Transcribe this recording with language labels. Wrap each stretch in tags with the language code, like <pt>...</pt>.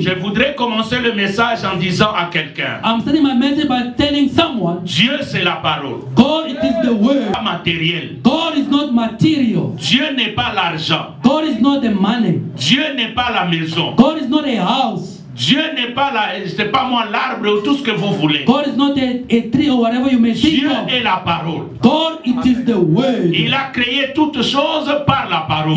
<fr>Je voudrais commencer le message en disant à quelqu'un,</fr> <en>I'm starting my message by telling someone,</en> <fr>Dieu c'est la parole,</fr> <en>God it is the word.</en> <fr>pas matériel.</fr> <en>God is not material.</en> <fr>Dieu n'est pas l'argent.</fr> <en>God is not the money.</en> <fr>Dieu n'est pas la maison.</fr> <en>God is not a house.</en> <fr>Dieu n'est pas c'est pas moi l'arbre ou tout ce que vous voulez.</fr> <en>God is not a tree or whatever you may think</en> <fr>Dieu</fr> <en>of.</en> <fr>est la parole.</fr> <en>God it is the word.</en> <fr>Il a créé toutes choses par la parole.</fr>